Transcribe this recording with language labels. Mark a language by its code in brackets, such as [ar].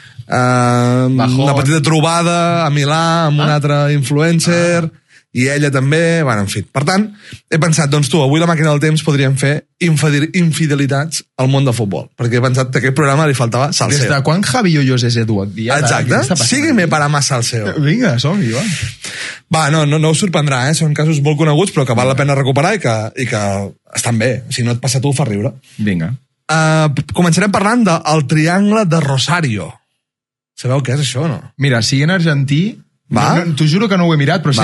[ca] una petita trobada a Milà amb un altre influencer i ella també, bueno, en fi. Per tant, he pensat, doncs tu, avui la màquina del temps podríem fer infidelitats al món del futbol, perquè he pensat que a aquest programa li faltava salseo. Des de quan Javi Hoyos és Edu aquí? [es] Exacte, sígueme para más salseo. [ca] Vinga, som-hi, va. Va, no us sorprendrà, són casos molt coneguts però que val la pena recuperar i que estan bé. Si no et passa a tu, fa riure. Vinga. Començarem parlant del triangle de Rosario. Sabeu què és això o no? Mira, siguent argentí... Va. T'ho juro que no ho he mirat, però sé